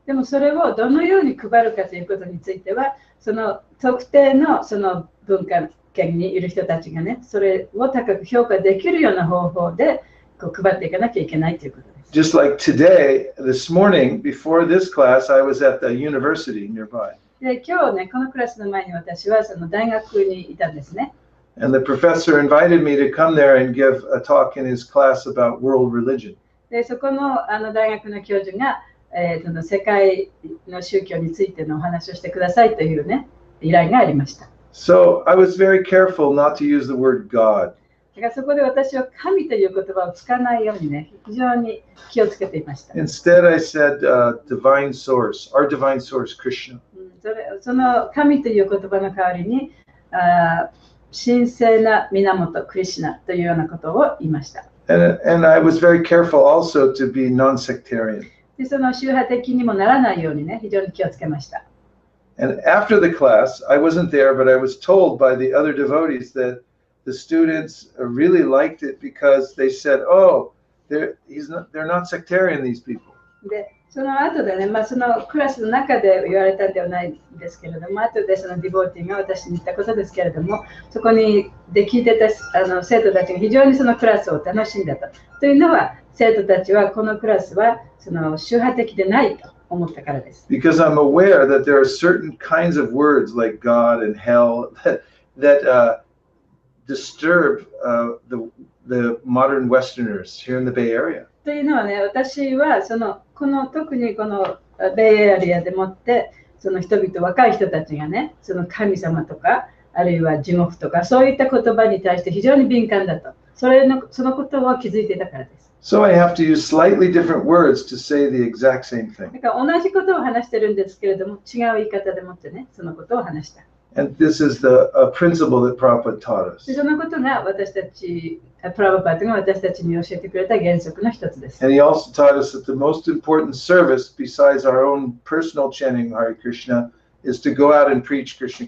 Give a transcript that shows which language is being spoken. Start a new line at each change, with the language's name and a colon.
Japanese: でもそれをどのように配るかということについては、その特定のその文化圏にいる人たちがね、それを高く評価できるような方法でこう配っていかなきゃいけないということです。
English: Just like today, this morning, before this class, I was at the university nearby.
Japanese: で、今日ね、このクラスの前に私はその大学にいたんですね。
English: And the professor invited me to come there and give a talk in his class about world religion.
Japanese: で、そこの大学の教授が、その世界の宗教についてのお話をしてくださいというね、依頼がありました。
English: So I was very careful not to use the word God.
Japanese: だからそこで私は神という言葉を使わないようにね、非常に気をつけていました。
English: Instead, I said divine source, our divine source, Krishna.
Japanese: その神という言葉の代わりに、神聖な源、クリシュナというようなことを言いました。
English: And I was very careful also to be non-sectarian.
Japanese: で、その宗派的にもならないようにね、非常に気をつけました。
English: And after the class, I wasn't there, but I was told by the other devotees that the students really liked it because they said, "Oh, they're not sectarian, these people."
Japanese: で、その後でね、そのクラスの中で言われたんではないんですけれども、後でそのディボーティが私に言ったことですけれども、そこにで聞いてた生徒たちが非常にそのクラスを楽しんだと。というのは、生徒たちはこのクラスはその宗派的でないと思ったからです。
English: Because I'm aware that there are certain kinds of words like God and hell that disturb the modern Westerners here in the Bay Area.
Japanese: というのはね、私は特にこのベイエリアでもってその人々、若い人たちがね、その神様とかあるいは地獄とかそういった言葉に対して非常に敏感だと、そのことを気づいていたからです。
English: So I have to use slightly different words to say the exact same thing.
Japanese: だから同じことを話してるんですけれども、違う言い方でもってね、そのことを話した。
English: And this is the principle that Prabhupada taught us.
Japanese: でそのことが私たち、プラブパートが私たちに教えてくれた原則の一つです。
English: And he also taught us that the most important service, besides our own personal chanting Hare Krishna, is to go out and preach Krishna